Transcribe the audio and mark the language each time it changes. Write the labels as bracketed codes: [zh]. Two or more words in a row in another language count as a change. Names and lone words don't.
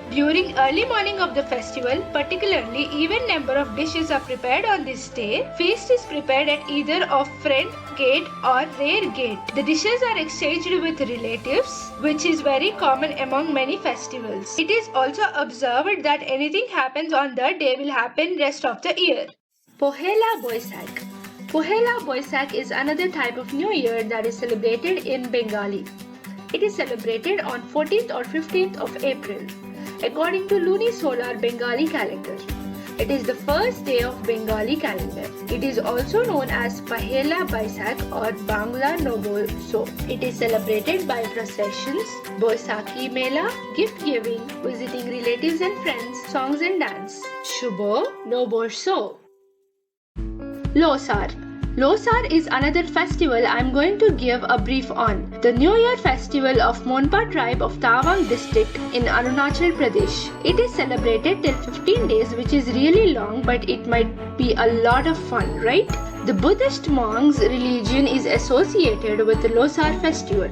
[en] During early morning of the festival, particularly even number of dishes are prepared on this day. Feast is prepared at either of front gate or rear gate. The dishes are exchanged with relatives, which is very common among many festivals. It is also observed that anything happens on the day will happen rest of the year. Pohela boishakh. Pohela boishakh is another type of New Year that is celebrated in Bengali. It is celebrated on 14th or 15th of April, according to lunisolar Bengali calendar. It is the first day of Bengali calendar. It is also known as Pohela Boishakh or Bangla Noboso. It is celebrated by processions, Boishakhi Mela, gift giving, visiting relatives and friends, songs and dance. [bn] শুভ নববর্ষ. Losar. [en] Losar is another festival I am going to give a brief on. The New Year festival of Monpa tribe of Tawang district in Arunachal Pradesh. It is celebrated till 15 days, which is really long, but it might be a lot of fun, right? The Buddhist monks' religion is associated with the Losar festival.